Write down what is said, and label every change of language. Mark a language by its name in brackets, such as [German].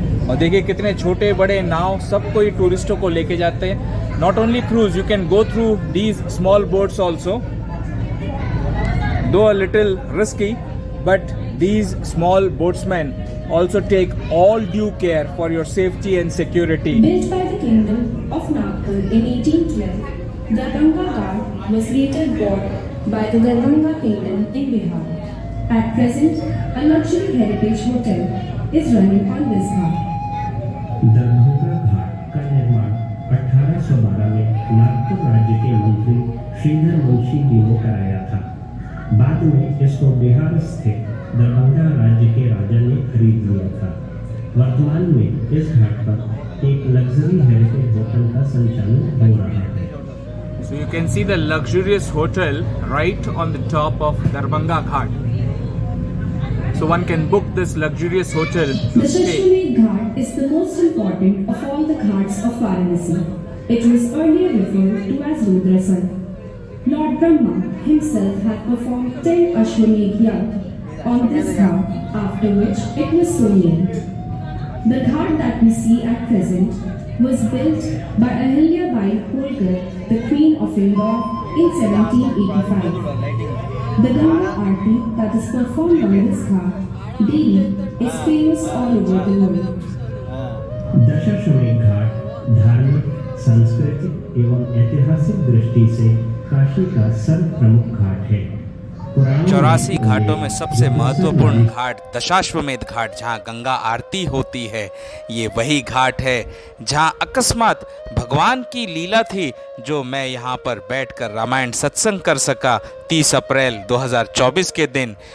[Hindi] और देखिए कितने छोटे बड़े नाव सब कोई टूरिस्टों को लेके जाते हैं। [English] Not only cruise, you can go through these small boats also, though a little risky, but these small boatsmen also take all due care for your safety and security. Built by the kingdom of Nagpur in 1812, the Ganga Ghat was later bought by the Darbhanga kingdom in Bihar. At present, a luxury heritage hotel is running on this ghat. [Hindi] Darbhanga घाट का निर्माण 1812 में नागपुर राज्य के मंत्री श्रीधर मुंशी जी ने कराया था। बाद में इसको बिहार स्थित दरभंगा राज्य के राजा ने खरीद लिया था। वर्तमान में इस घाट पर एक लग्जरी हेरिटेज होटल का संचालन हो रहा है। [English] So you can see the luxurious hotel right on the top of Darbhanga Ghat. So one can book this luxurious hotel to The stay. Dashashwamedh Ghat is the most important of all the ghats of Varanasi. It was earlier referred to as Rudrasan. Lord Brahma himself had performed 10 Ashwamedh yagna on this ghat, after which it was so named. The ghat that we see at present was built by Ahilyabai Holkar, the Queen of Indore, in 1785. The Ganga Aarti that is performed on this ghat daily is famous all over the world. [Hindi] Dashashwamedh Ghat धार्मिक, सांस्कृतिक एवं ऐतिहासिक दृष्टि से काशी का सर्वप्रमुख घाट है। 84 घाटों में सबसे महत्वपूर्ण घाट दशाश्वमेध घाट, जहाँ गंगा आरती होती है, ये वही घाट है जहाँ अकस्मात भगवान की लीला थी, जो मैं यहाँ पर बैठकर रामायण सत्संग कर सका 30 अप्रैल 2024 के दिन।